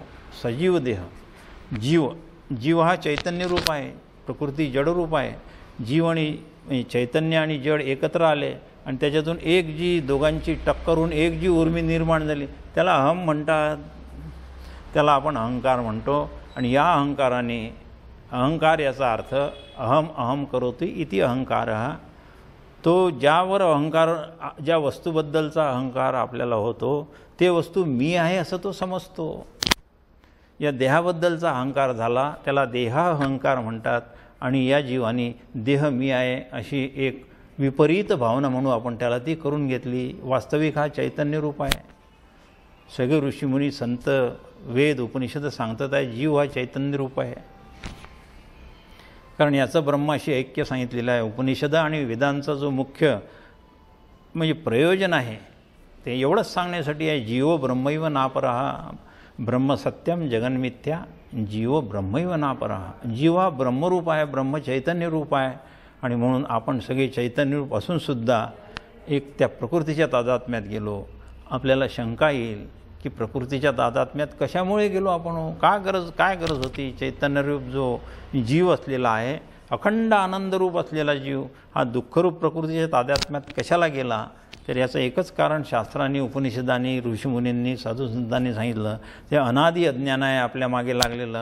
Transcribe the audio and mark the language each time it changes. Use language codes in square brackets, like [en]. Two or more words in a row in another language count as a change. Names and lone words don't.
[mr] सजीव देह, जीव हा चैतन्य रूप आहे, प्रकृती जड रूप आहे। जीव आणि चैतन्य आणि जड एकत्र आले आणि त्याच्यातून एक जी दोघांची टक्करून एक जी उर्मी निर्माण झाली त्याला अहम म्हणतात, त्याला आपण अहंकार म्हणतो। आणि या अहंकाराने, अहंकार याचा अर्थ [sa] अहम करोति इति अहंकार, [mr] तो ज्यावर अहंकार, ज्या वस्तूबद्दलचा अहंकार आपल्याला होतो ते वस्तू मी आहे असं तो समजतो। या देहाबद्दलचा अहंकार झाला त्याला देहाहंकार म्हणतात आणि या जीवाने देह मी आहे अशी एक विपरीत भावना म्हणून आपण त्याला ती करून घेतली। वास्तविक हा चैतन्य रूप आहे। सगळे ऋषीमुनी, संत, वेद, उपनिषद सांगतात आहे जीव हा चैतन्य रूप आहे, कारण याचं ब्रह्माशी ऐक्य सांगितलेलं आहे। उपनिषद आणि वेदांचा जो मुख्य म्हणजे प्रयोजन आहे ते एवढंच सांगण्यासाठी आहे, [sa] जीवो ब्रह्मैव नापरः, ब्रह्म सत्यम जगन्मिथ्या, जीवो ब्रह्मैव नापरः। [mr] जीव हा ब्रह्मरूप आहे, ब्रह्म चैतन्य रूप आहे आणि म्हणून आपण सगळे चैतन्य रूप असूनसुद्धा एक त्या प्रकृतीच्या तादात्म्यात गेलो। आपल्याला शंका येईल की प्रकृतीच्या तादात्म्यात कशामुळे गेलो आपण, काय गरज होती। चैतन्यरूप जो जीव असलेला आहे, अखंड आनंदरूप असलेला जीव हा दुःखरूप प्रकृतीच्या तादात्म्यात कशाला गेला, तर याचं एकच कारण शास्त्रांनी, उपनिषदांनी, ऋषीमुनींनी, साधुसंतांनी सांगितलं, ते अनादि अज्ञान आहे आपल्या मागे लागलेलं।